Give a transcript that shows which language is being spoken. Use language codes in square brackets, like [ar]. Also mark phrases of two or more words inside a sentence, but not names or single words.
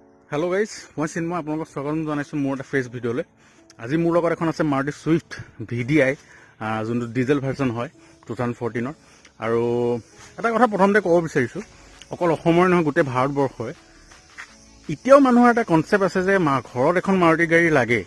[en] hello guys [as] মই চিন্ময় আপোনালোক স্বাগত জনাইছো মোৰ এটা ফ্ৰেছ ভিডিঅ'লৈ। আজি মোৰ লগত এখন আছে মাৰুতি ছুইফ্ট VDI যোনটো ডিজেল ভাৰ্জন হয় 2014 আৰু এটা কথা প্ৰথমতে ক'ব বিচাৰিছোঁ, অকল অসমৰ নহয় গোটেই ভাৰতবৰ্ষই এতিয়াও মানুহৰ এটা কনচেপ্ট আছে যে ঘৰত এখন মাৰুতি গাড়ী লাগে।